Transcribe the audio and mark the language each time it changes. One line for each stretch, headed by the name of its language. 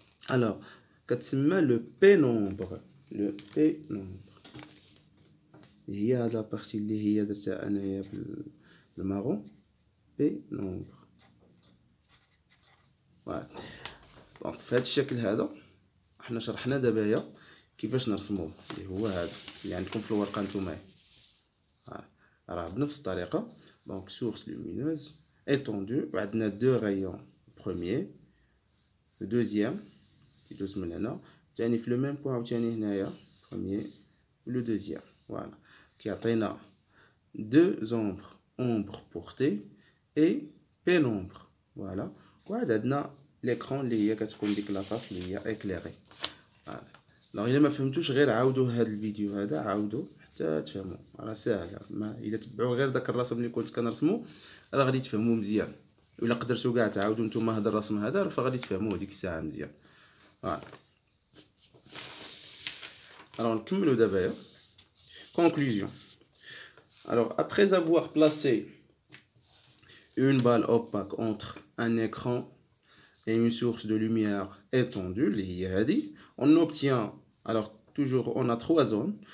Arabic: الوغ كتسمى لو بي نومبر. لو بي نومبر هي هاد لابارتي اللي هي درتها انايا بالمارون. بي نومبر. فوالا. دونك في هاد الشكل هذا حنا شرحنا دابايا كيفاش نرسموه اللي هو هذا اللي عندكم في الورقه نتوما.
French: Alors, donc source lumineuse étendue, on a deux rayons, le premier, le deuxième, qui est le même point, le premier, le deuxième, voilà, qui a deux ombres portées et pénombre, voilà, on a l'écran qui est la face éclairée. Voilà. Alors, il m'a fait touche
Arabic: غير عاودوا هذا الفيديو هذا عاودوا حتى تفهموا راه ساهله. ما الا تبعوا غير داك الرسم اللي كنت كنرسمو راه غادي تفهموا مزيان. ولا قدرتوا كاع تعاودوا نتوما هذا الرسم هذا راه فغادي تفهموه ديك الساعه مزيان. فوالا.
French: Alors
Arabic: نكملوا دابا.
French: Conclusion. Alors après avoir placé une balle opaque entre un écran et une source de lumière étendue, on obtient, alors toujours on a trois zones.